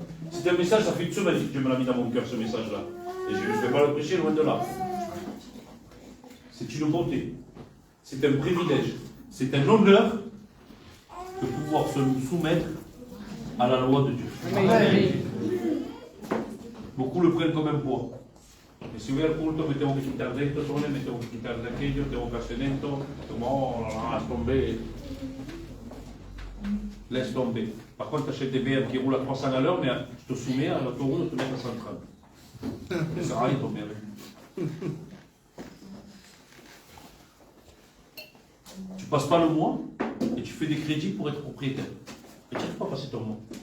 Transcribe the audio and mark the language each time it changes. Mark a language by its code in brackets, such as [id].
[fr] C'est un message, ça fait une semaine que Dieu me l'a mis dans mon cœur, ce message-là. Et je ne vais pas le prêcher loin de là. C'est une beauté, c'est un privilège, c'est un honneur de pouvoir se soumettre à la loi de Dieu. Amen. Beaucoup le prennent comme un poids. [es] Y si voy al culto me tengo que quitar de esto, me tengo que quitar de aquello, tengo que hacer esto, como, [fr] laisse tomber. Laisse tomber. Par contre, tu achètes des BM qui roulent à 300 à l'heure, mais tu te soumets à l'autoroute, tu te mets à 130. Ça sert à rien, ton merde. Tu passes pas le mois et tu fais des crédits pour être propriétaire. Et tu n'arrives pas à passer ton mois.